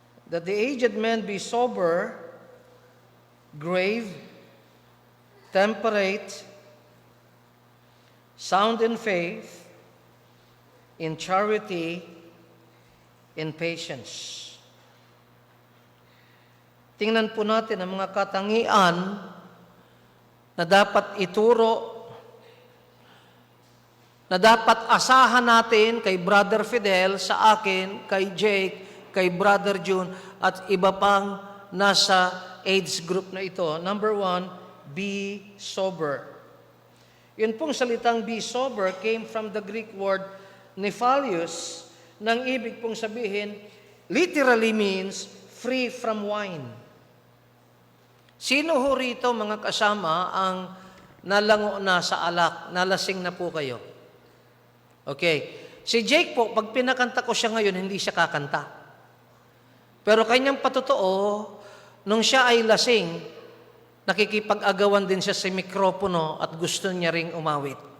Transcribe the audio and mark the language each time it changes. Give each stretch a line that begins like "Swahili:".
English: That the aged men be sober, grave, temperate, sound in faith, in charity, in patience.
Filipino: Tingnan po natin ang mga katangian na dapat ituro, na dapat asahan natin kay Brother Fidel, sa akin, kay Jake, kay Brother June, at iba pang nasa AIDS group na ito.
English: Number 1, be sober.
Filipino: Yun pong salitang
English: be sober came from the Greek word nephalios,
Filipino: nang ibig pong sabihin,
English: literally means free from wine.
Filipino: Sino ho rito, mga kasama, ang nalango na sa alak, nalasing na po kayo? Okay. Si Jake po, pag pinakanta ko siya ngayon, hindi siya kakanta. Pero kanyang patotoo, nung siya ay lasing, nakikipag-agawan din siya sa mikropono at gusto niya ring umawit.